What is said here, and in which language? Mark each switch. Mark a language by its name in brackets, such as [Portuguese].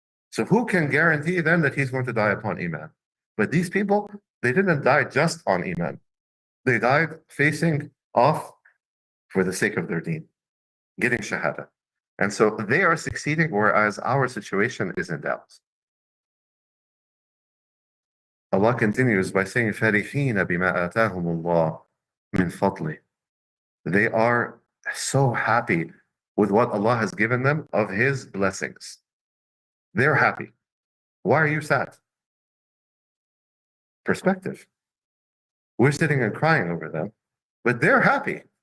[English] So who can guarantee then that he's going to die upon Iman? But these people, they didn't die just on Iman. They died facing off for the sake of their deen, getting Shahada. And so they are succeeding, whereas our situation is in doubt. Allah continues by saying, [Arabic] فَرِحِينَ بِمَا آتَاهُمُ اللَّهُ مِنْ فَضْلِهِ. [English] They are so happy with what Allah has given them of His blessings. They're happy. Why are you sad? Perspective. We're sitting and crying over them, but they're happy.